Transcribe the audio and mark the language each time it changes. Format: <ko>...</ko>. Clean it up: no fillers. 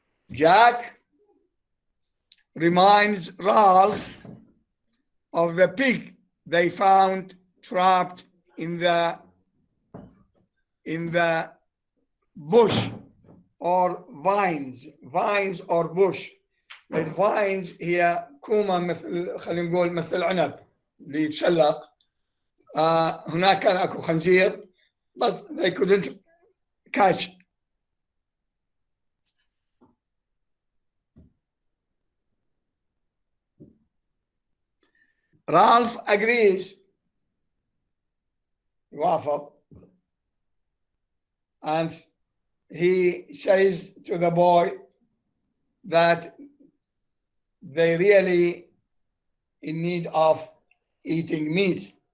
<en>Jack reminds Ralph of the pig they found trapped in the bush or vines or bush.</en> <ar>الفاينز هي كومة مثل خلينا نقول مثل العنب اللي يتشلق. هناك كان اكو خنزير</ar> <en>but they couldn't catch. Ralph agrees, يوافق, and he says to the boy that they really in need of eating meat.</en>